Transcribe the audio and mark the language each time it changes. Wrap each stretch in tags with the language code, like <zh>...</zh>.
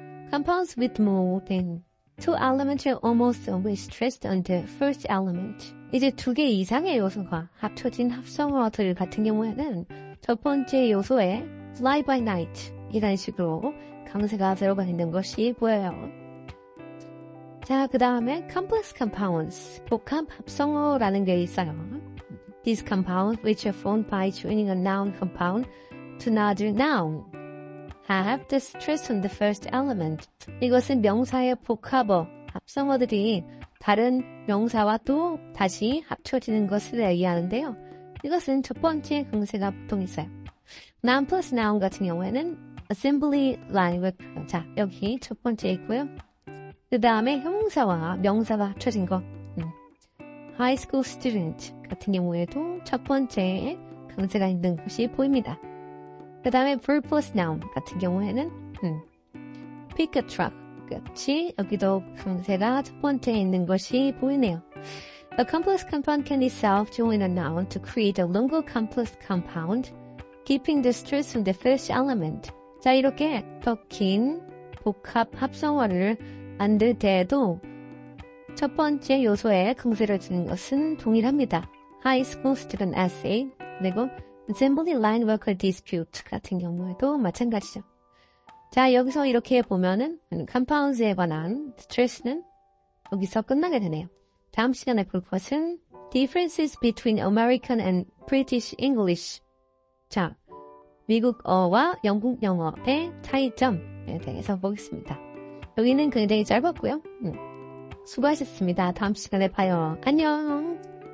<en>Compounds with more than two elements are almost always stressed on the first element.</en> <ko>이제 2개 이상의 요소가 합쳐진 합성어들 같은 경우에는 첫 번째 요소에 fly by night 이런 식으로 강세가 들어가 있는 것이 보여요. 자, 그 다음에 complex compounds, 복합 합성어라는 게 있어요.</ko> <en>These compounds, which are formed by joining a noun compound to another noun, have the stress on the first element.</en> <ko>이것은 명사의 복합어, 합성어들이 다른 명사와 또 다시 합쳐지는 것을 얘기하는데요. 이것은 첫 번째 강세가 보통 있어요. noun plus noun 같은 경우에는 assembly line work. 자, 여기 첫 번째 있고요. 그 다음에 형용사와 명사가 합쳐진 거. high school student 같은 경우에도 첫 번째 강세가 있는 것이 보입니다. 그 다음에 verb plus noun 같은 경우에는 pick a truck 같이 여기도 강세가 첫 번째에 있는 것이 보이네요.</ko> <en>A complex compound can itself join a noun to create a longer complex compound, keeping the stress on the first element.</en> <ko>자, 이렇게 더 긴 복합 합성어를 만들 때에도 첫 번째 요소에 강세를 주는 것은 동일합니다. High school student essay, 그리고 assembly line worker dispute 같은 경우에도 마찬가지죠. 자, 여기서 이렇게 보면은 compounds에 관한 스트레스는 여기서 끝나게 되네요. 다음 시간에 볼 것은</ko> <en>differences between American and British English.</en> <ko>자, 미국어와 영국 영어의 차이점에 대해서 보겠습니다. 여기는 굉장히 짧았고요. 수고하셨습니다. 다음 시간에 봐요. 안녕!</ko>